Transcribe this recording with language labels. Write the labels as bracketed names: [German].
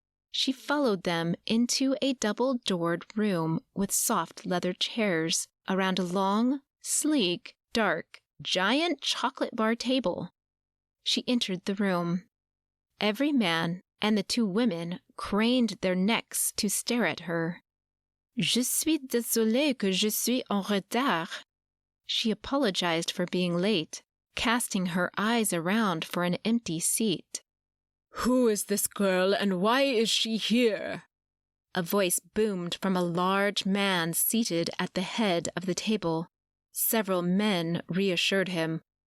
[English] She followed them into a double-doored room with soft leather chairs around a long, sleek, dark, giant chocolate bar table. She entered the room. Every man and the 2 women craned their necks to stare at her. [French] Je suis désolée que je suis en retard. [English] She apologized for being late, casting her eyes around for an empty seat. Who is this girl and why is she here? A voice boomed from a large man seated at the head of the table. Several men reassured him.